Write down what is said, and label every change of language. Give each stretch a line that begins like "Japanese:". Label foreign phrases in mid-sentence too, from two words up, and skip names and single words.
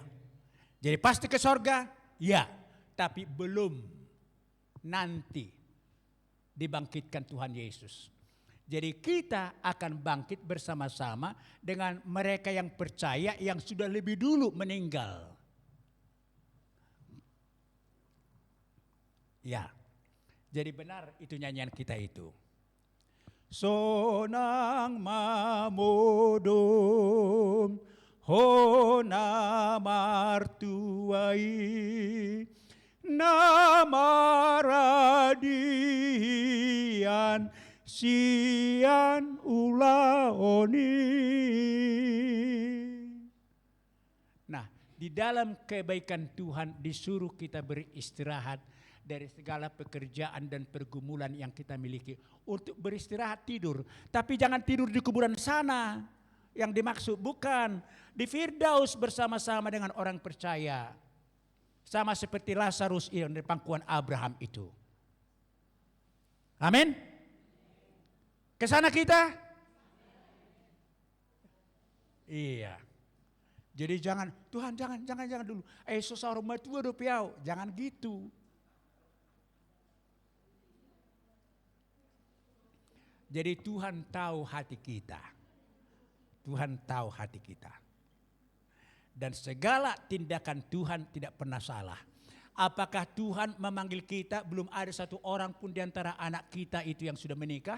Indonesian: Jadi pasti ke sorga, ya, tapi belum nanti dibangkitkan Tuhan Yesus. Jadi kita akan bangkit bersama-sama dengan mereka yang percaya yang sudah lebih dulu meninggal. Ya, jadi benar itu nyanyian kita itu.
Batak Toba: Sonang mamodong hona martuai namaradian sian ulaoni.
Indonesian: Nah, di dalam kebaikan Tuhan disuruh kita beristirahat dari segala pekerjaan dan pergumulan yang kita miliki. Untuk beristirahat tidur. Tapi jangan tidur di kuburan sana. Yang dimaksud bukan. Di Firdaus bersama-sama dengan orang percaya. Sama seperti Lazarus yang di pangkuan Abraham itu. Amin. Ke sana kita? Iya. Jadi jangan, Tuhan jangan dulu.
Batak Toba: Seseorang matua do piau.
Indonesian: Jangan gitu. Jadi Tuhan tahu hati kita. Tuhan tahu hati kita. Dan segala tindakan Tuhan tidak pernah salah. Apakah Tuhan memanggil kita, belum ada satu orang pun di antara anak kita itu yang sudah menikah?